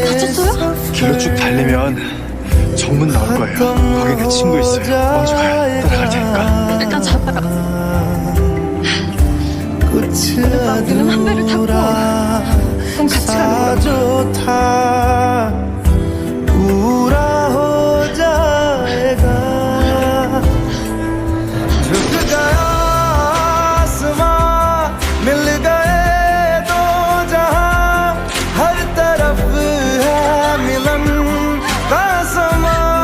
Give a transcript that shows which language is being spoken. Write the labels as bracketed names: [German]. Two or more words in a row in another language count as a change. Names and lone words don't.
[Korean] 길로 쭉 달리면 정문 나올 거예요. 거기 내 친구 있어요. 먼저 가요. 따라갈 테니까. 일단 잡아가. [Hindi] कुछ [Korean] 한 배를 타고 [Hindi] अधूरा [Korean] 그럼 같이 [Hindi] सा [Korean] 가는 거야. [Hindi] जो था पूरा हो जाएगा झुक गया आसमां मिल गए दो जहां हर तरफ है मिलन का समा